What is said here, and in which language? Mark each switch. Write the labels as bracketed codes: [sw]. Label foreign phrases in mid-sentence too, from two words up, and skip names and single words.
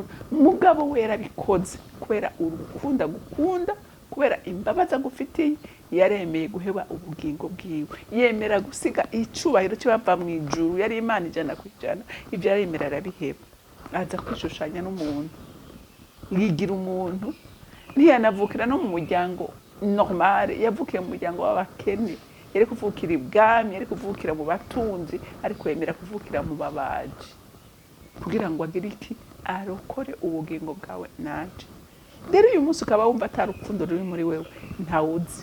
[rn] Mugabo we yarabikoze kubera urukundo agukunda, kubera imbabazi agufitiye, yaremeye guheba ubugingo bwiwe, yemera gusiga icubahiro cyo bava mu ijuru. Yari Imana 100%, ivyo yaremera arabiheba, aza kwishushanya n'umuntu, yigira umuntu. Ntiyanavukira no mu muryango normal, yavukiye mu muryango w'abakene, yari kuvukira ibwami, yari kuvukira mu batunzi, ariko yemera kuvukira mu babaji kugira ngo agire iki, arokore ubugingo bwawe nanje. Rero uyu munsi ukaba wumva atarukundo ruri muri wewe, ntawuzi.